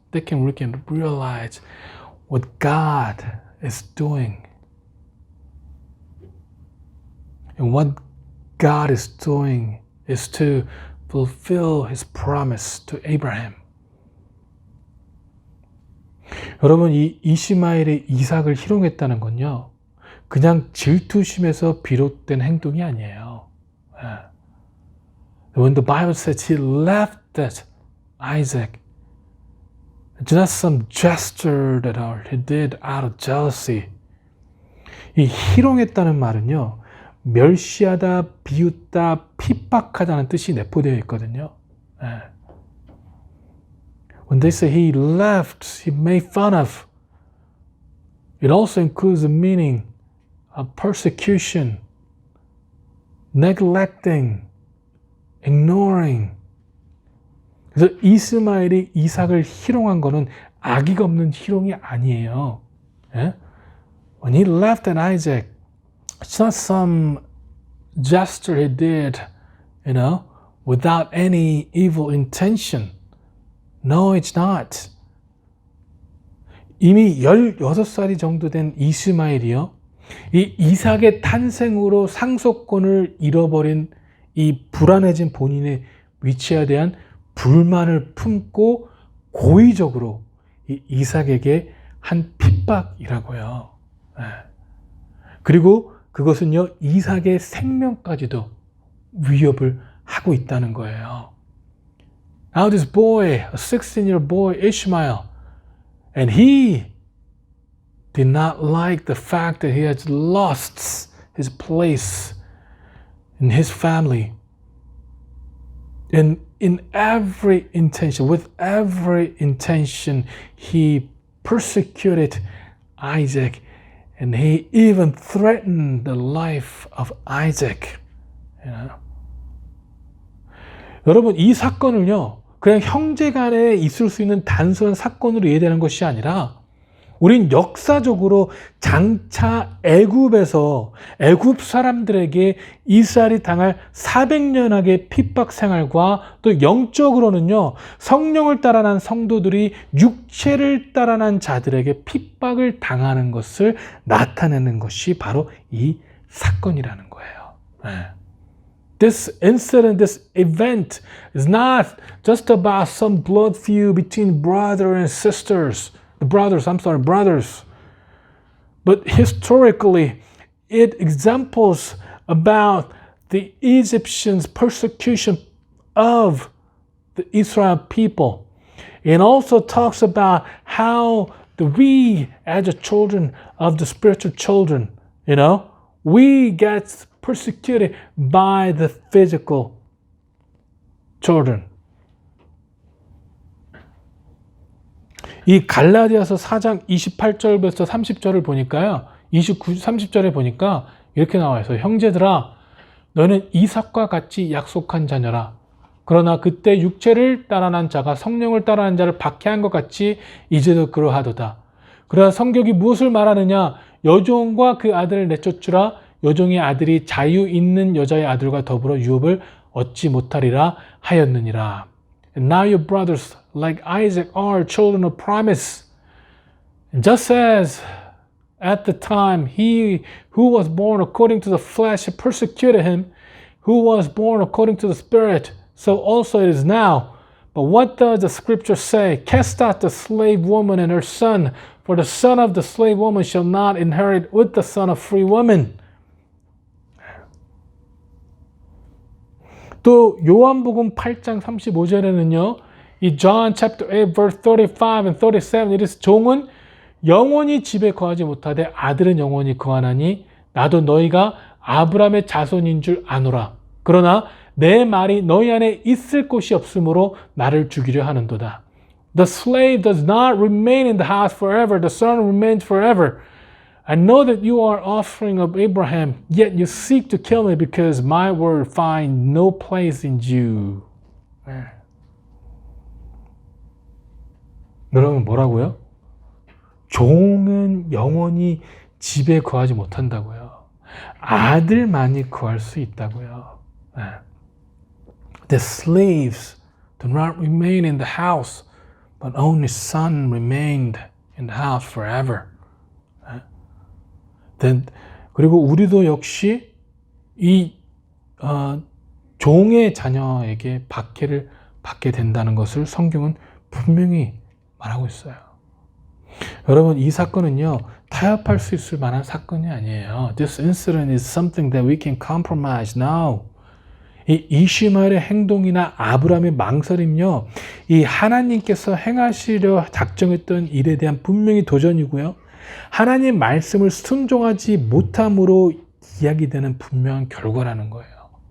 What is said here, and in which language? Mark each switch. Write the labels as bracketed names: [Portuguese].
[English] We can realize what God is doing. And what God is doing is to fulfill His promise to Abraham. [Korean] 여러분, 이 이스마엘의 이삭을 희롱했다는 건요, 그냥 질투심에서 비롯된 행동이 아니에요. [English] When the Bible says he left that Isaac, it's not some gesture that he did out of jealousy. [Korean] 이 희롱했다는 말은요, 멸시하다, 비웃다, 핍박하다는 뜻이 내포되어 있거든요. [English] When they say he left, he made fun of, it also includes the meaning of persecution, neglecting, ignoring. [Korean] 그래서 이스마엘이 이삭을 희롱한 거는 악의가 없는 희롱이 아니에요. [English] When he left at Isaac, it's not some gesture he did, without any evil intention. No, it's not. [Korean] 이미 16살이 정도 된 이스마엘이요, 이 이삭의 탄생으로 상속권을 잃어버린 이 불안해진 본인의 위치에 대한 불만을 품고 고의적으로 이 이삭에게 한 핍박이라고요. 예. 그리고 그것은요, 이삭의 생명까지도 위협을 하고 있다는 거예요. [English] Now this boy, a 16-year boy, Ishmael, and he did not like the fact that he had lost his place in his family. And in every intention, with every intention, he persecuted Isaac, and he even threatened the life of Isaac. You know? [Korean] 여러분, 이 사건을요, 그냥 형제 간에 있을 수 있는 단순한 사건으로 이해되는 것이 아니라 우린 역사적으로 장차 애굽에서 애굽 사람들에게 이스라엘이 당할 400년학의 핍박 생활과 또 영적으로는요, 성령을 따라난 성도들이 육체를 따라난 자들에게 핍박을 당하는 것을 나타내는 것이 바로 이 사건이라는 거예요. 네. [English] This incident, this event is not just about some blood feud between brother and sisters. Brothers. But historically, it examples about the Egyptians' persecution of the Israel people. It also talks about how we, as the children of the spiritual children, we get persecuted by the physical children. [Korean] 이 갈라디아서 4장 28절부터 30절을 보니까요. 30절에 보니까 이렇게 나와 있어요. 형제들아, 너는 이삭과 같이 약속한 자녀라. 그러나 그때 육체를 따라난 자가 성령을 따라난 자를 박해한 것 같이 이제도 그러하도다. 그러나 성경이 무엇을 말하느냐? 여종과 그 아들을 내쫓으라. 여종의 아들이 자유 있는 여자의 아들과 더불어 유업을 얻지 못하리라 하였느니라. [English] And now your brothers, like Isaac, are children of promise. And just as at the time he who was born according to the flesh persecuted him, who was born according to the Spirit, so also it is now. But what does the scripture say? Cast out the slave woman and her son, for the son of the slave woman shall not inherit with the son of free woman. [Korean] 또 요한복음 8장 35절에는요. 이 [English] John chapter 8 verse 35 and 37 it is [Korean] 종은 영원히 집에 거하지 못하되 아들은 영원히 거하나니 나도 너희가 아브라함의 자손인 줄 아노라. 그러나 내 말이 너희 안에 있을 곳이 없으므로 나를 죽이려 하는도다. [English] The slave does not remain in the house forever. The son remains forever. I know that you are offspring of Abraham, yet you seek to kill me because my word find no place in you. [Korean] 여러분 뭐라고요? 종은 영원히 집에 거하지 못한다고요. 아들만이 거할 수 있다고요. [English] The slaves do not remain in the house, but only son remained in the house forever. [Korean] 그리고 우리도 역시 이 종의 자녀에게 박해를 받게 된다는 것을 성경은 분명히 말하고 있어요. 여러분 이 사건은요 타협할 수 있을 만한 사건이 아니에요. [English] This incident is something that we can compromise now. [Korean] 이 이시마엘의 행동이나 아브라함의 망설임요, 이 하나님께서 행하시려 작정했던 일에 대한 분명히 도전이고요. 하나님 말씀을 순종하지 못함으로 이야기되는 분명한 결과라는 거예요.